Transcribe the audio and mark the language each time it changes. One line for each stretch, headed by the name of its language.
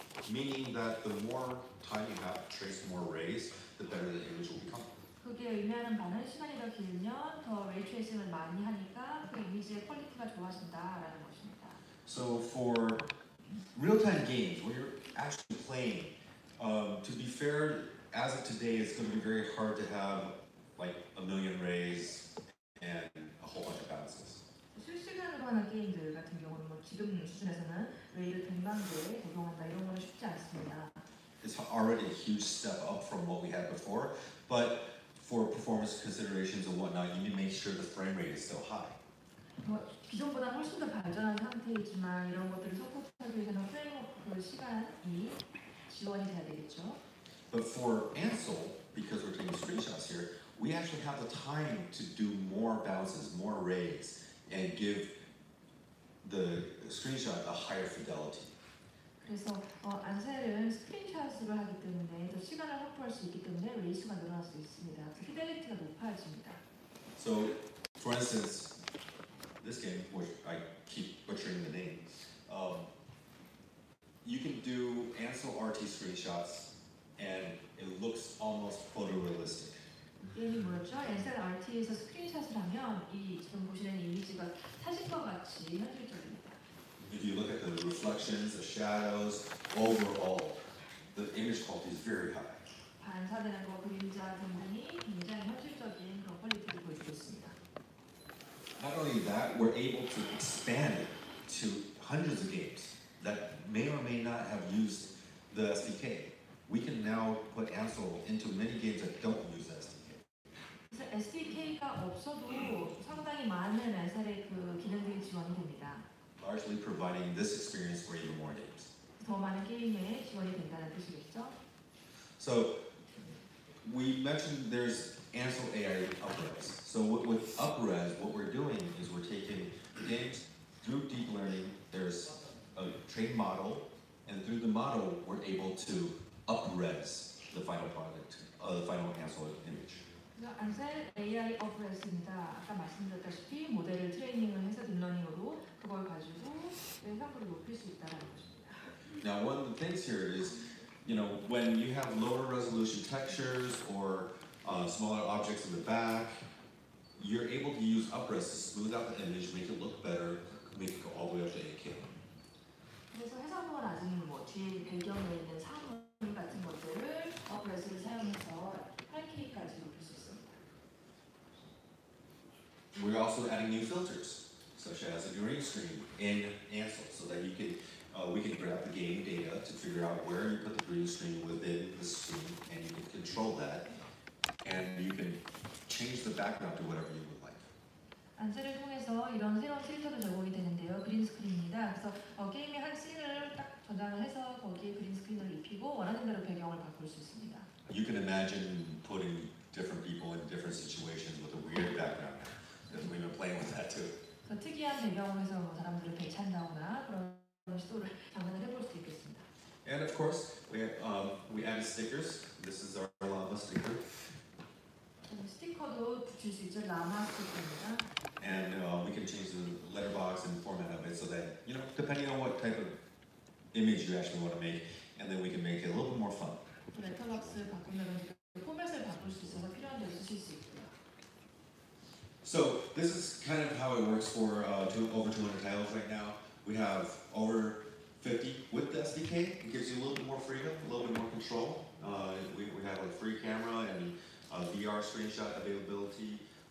English: Meaning that the more time you have to trace more rays, the better the image will become.
Korean: 그게 의미하는 바는 시간이 더 길면 더 레이트레이싱을 많이 하니까 그 이미지의 퀄리티가 좋아진다라는 것입니다.
English: So for real-time games, where you're actually playing, to be fair, as of today, it's going to be very hard to have like a million rays and a whole bunch of bounces.
Korean: 실시간으로 하는 게임들 같은 경우는 지금 수준에서는 레이를 100만 개에 적용한다 이런 거는 쉽지 않습니다.
English: It's already a huge step up from what we had before, but for performance considerations and whatnot, you need to make sure the frame rate is still high.
Korean: 기존보다 훨씬 더 발전한 상태이지만 이런 것들을 서포트하기 위해서는 프레임워크 시간이 지원이 돼야 되겠죠.
English: But for Ansel, because we're taking screenshots here, we actually have the time to do more bounces, more rays, and give the screenshot a higher fidelity.
Korean: 그래서 안셀은 스크린샷으로 하기 때문에 더 시간을 확보할 수 있기 때문에 레이수가 늘어날 수 있습니다. 피델리티가 높아집니다.
English: So, for instance, this game, which I keep butchering the name, you can do Ansel RT screenshots, and it looks almost photorealistic.
Korean: 게임이 뭐였죠? 안셀 RT에서 스크린샷을 하면 이 지금 보시는 이미지가 사진과 같이 현실적입니다.
English: If you look at the reflections, the shadows, overall, the image quality is very high.
Korean: 반사되는 거, 그림자 등등이 굉장히 현실적인 그런 퀄리티를 보여주고 있습니다.
English: Not only that, we're able to expand it to hundreds of games that may or may not have used the SDK. We can now put Ansel into many games that don't use the SDK.
Korean: SDK가 없어도 상당히 많은 랜살의 그 기능들이 지원이 됩니다.
English: largely providing this experience for even more games.
Korean: 더 많은 게임에 지원이 된다는 뜻이겠죠?
English: So we mentioned there's Ansel AI UpRes. So with UpRes, what we're doing is we're taking games through deep learning. There's a trained model, and through the model, we're able to UpRes the final product, the final Ansel image.
Korean: 안셀 AI 어프레스입니다. 아까 말씀드렸다시피 모델을 트레이닝을 해서 딥러닝으로 그걸 가지고 영상을 높일 수 있다는 것입니다.
English: Now, one of the things here is, when you have lower resolution textures or smaller objects in the back, you're able to use UpRes to smooth out the image, make it look better, make it go all the way up to 8K.
Korean: 그래서 해상도가 낮은 뒤에 배경에 있는 사물 같은 것들을 어프레스를 사용해서 8K까지 높일 수 있습니다.
English: We're also adding new filters, such as a green screen in Ansel, so that we can grab the game data to figure out where you put the green screen within the scene, and you can control that, and you can change the background to whatever you would like.
Korean: 안셀을 통해서 이런 새로운 필터도 적용이 되는데요. 그린 스크린입니다. 그래서 게임의 한 씬을 딱 저장을 해서 거기에 그린 스크린을 입히고 원하는 대로 배경을 바꿀 수 있습니다.
English: You can imagine putting different people in different situations with a weird background. Because we've been playing with that too.
Korean: 특이한 배경을 해서 사람들을 배치한다거나 그런 시도를 장난을 해볼 수도 있겠습니다.
English: And of course, we added stickers. This is our llama sticker.
Korean: 스티커도 붙일 수 있죠. 라마 스티커입니다.
English: And we can change the letterbox and format of it so that, depending on what type of image you actually want to make, and then we can make it a little bit more fun.
Korean: 레터박스 바꾸면 포맷을 바꿀 수 있어서 필요한 대로 쓰실 수 있고요.
English: So this is kind of how it works for over 200 titles right now. We have over 50 with the SDK. It gives you a little bit more freedom, a little bit more control. We have a free camera and VR screenshot availability.